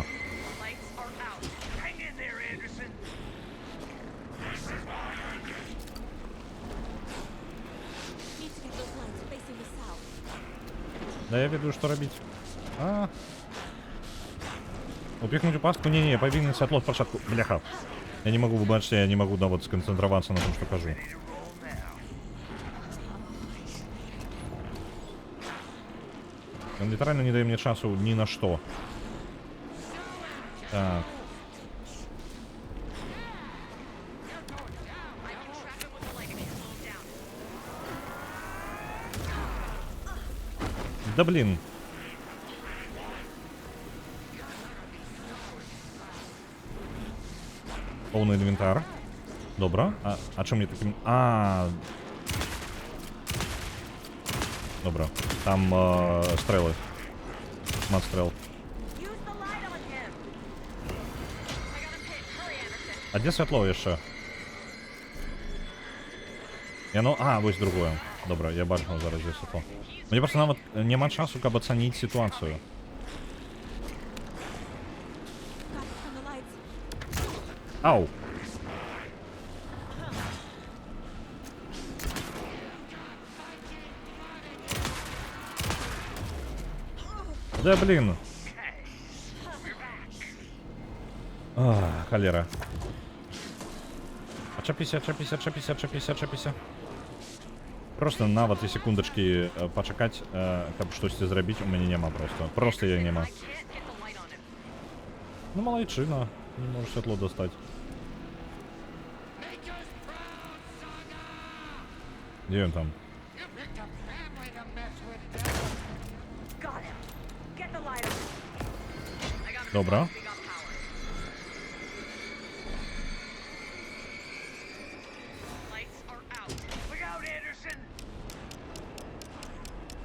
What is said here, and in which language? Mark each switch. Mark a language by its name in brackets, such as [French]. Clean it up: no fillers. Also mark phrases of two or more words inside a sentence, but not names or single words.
[English] Lights are out. Hang in there, Anderson. Need to get those lights facing the south. [Ukrainian] Да я веду, що робити. А. Упихнуть у пастку? Не-не, повинен світло в початку. Бляха. [Russian] Я не могу, вы бачите, я не могу, да, вот сконцентрироваться на том, что кажу. [English] Ready to roll now. [Russian] Он лiterально не дает мне часу ни на что. Так. [English] I can trap him with the light if you slow him down. [Ukrainian] Да блин. Повний інвентар. Добре. А чому мені таким... Добре. Там стріли. Смат-стріл. [English] Use the light on him. I got him pinned. Hurry, Anderson. [Ukrainian] А де світло ще? Ось другое. Добре, я бачу зараз де світло. Мені просто навіть нема часу, щоб оцінити ситуацію. [English] Got it from the lights. Ау! [Russian] Да блин! [Ukrainian] Холера. [Belarusian] Чапіся. [Ukrainian] Просто на вот і секундочки почекать, каб щось зробити, у мене нема просто. Просто я нема. [English] I can't get the light on him. [Ukrainian] Ну молодчина, не можеш світло достати. Де він там? [English] Got him. Get the light on him. I got him. [Ukrainian] Добре. [English] We got power. Lights are out. Look out, Anderson.